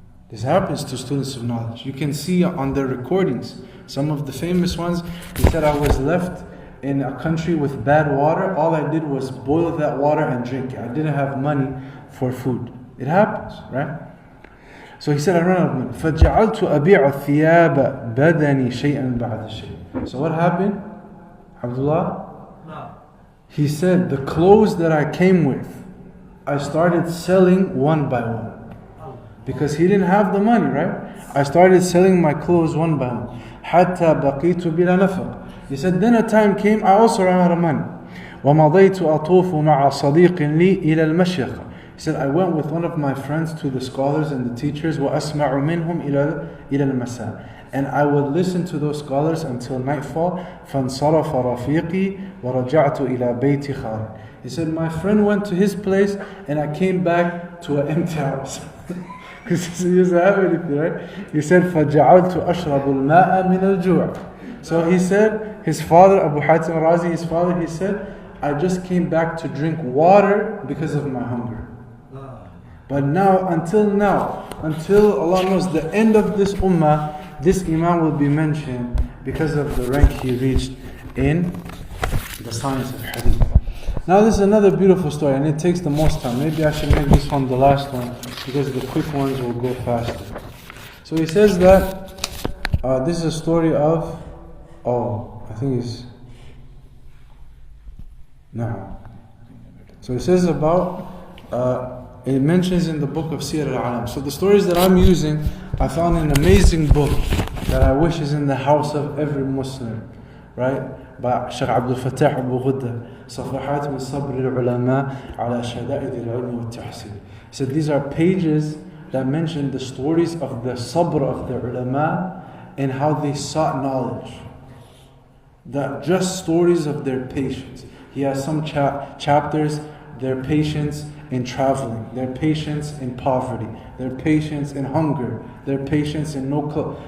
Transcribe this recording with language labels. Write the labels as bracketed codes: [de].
[en] This happens to students of knowledge. You can see on their recordings, some of the famous ones, he said, I was left in a country with bad water, all I did was boil that water and drink it. I didn't have money for food. It happens, right? So he said, I ran out of money. [ar] فَجَعَلْتُ أَبِيعُ الثِّيَابَ بَدَنِي شَيْئًا بَعْدَ شَيْءٍ. [en] So what happened, Abdullah? No. He said, the clothes that I came with, I started selling one by one. Because he didn't have the money, right? I started selling my clothes one by one. [ar] حَتَّى بَقِيتُ بِلَا نَفَقٍ. [en] He said, then a time came, I also ran out of money. [ar] وَمَضَيْتُ أَطُوفُ مَعَ صَدِيقٍ لِي إِلَى الْمَشْيَخَ. [en] He said, I went with one of my friends to the scholars and the teachers, [ar] وَأَسْمَعُ مِنْهُمْ إِلَى الْمَسَاءِ. [en] And I would listen to those scholars until nightfall. [ar] فَانْصَرَفَ رَفِيقِي وَرَجَعْتُ إِلَى بَيْتِ خَالِدٍ. [en] He said, my friend went to his place and I came back to an empty house. Because he doesn't have anything, right? He said, [ar] فَجَعَلْتُ أَشْرَبُ الْمَاءَ مِنَ الْجُوعِ. [en] So he said, his father, Abu Hatim Razi, his father, he said, I just came back to drink water because of my hunger. But now, until Allah knows the end of this ummah, this Imam will be mentioned because of the rank he reached in the science of hadith. Now this is another beautiful story and it takes the most time. Maybe I should make this one the last one because the quick ones will go faster. So he says that this is a story of, I think it's, no. So he says about, it mentions in the book of Sir al-Alam. So the stories that I'm using, I found an amazing book that I wish is in the house of every Muslim, right? [ar] By Shaykh Abdul Fattah Abu Ghudda, صفحات من صبر العلماء على شدائد العلم والتحصيل. [en] He said these are pages that mention the stories of the sabr of the ulama and how they sought knowledge. Just stories of their patience. He has some chapters, their patience in traveling, their patience in poverty, their patience in hunger, their patience in no clothes.